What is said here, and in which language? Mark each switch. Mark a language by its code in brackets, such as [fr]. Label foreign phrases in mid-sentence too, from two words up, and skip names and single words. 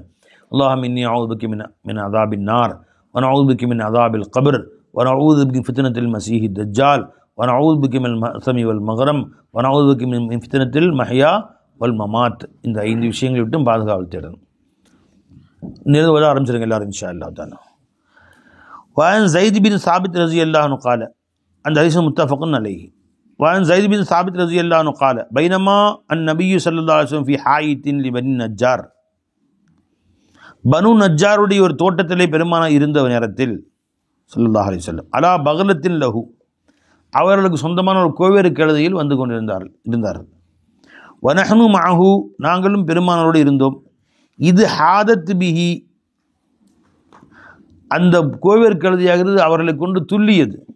[ar] اللهم إني أعوذ بك من عذاب النار و نعوذ بك من عذاب القبر و نعوذ بك من فتنة المسيح الدجال و نعوذ بك من المأثم والمغرم و نعوذ بك من فتنة المحيا والممات. [ta] இந்த 5 விஷயங்களை விட்டும் பாதுகாவல் தேடணும். நிறுவத ஆரம்பிச்சிருங்க எல்லாரும் [ar] إن شاء الله تعالى. وعن زيد بن ثابت رضي الله عنه قال [ta] அந்த ஹதீஸ் [ar] متفق عليه. وعن زيد بن ثابت رضي الله عنه قال بينما النبي صلى الله عليه وسلم في حائط لبني النجار. [ta] பனு நஜ்ஜாருடைய ஒரு தோட்டத்திலே பெருமானார் இருந்த நேரத்தில் [ar] صلى الله عليه وسلم على بغلة له, [ta] அவர்களுக்கு சொந்தமான ஒரு கோவேறு கழுதையில் வந்து கொண்டிருந்தார்கள். [ar] ونحن معه, [ta] நாங்களும் பெருமானாரோடு இருந்தோம். [ar] إذ حادت به, [ta] அந்த கோவேறு கழுதையாகிறது அவர்களை கொண்டு துள்ளியது.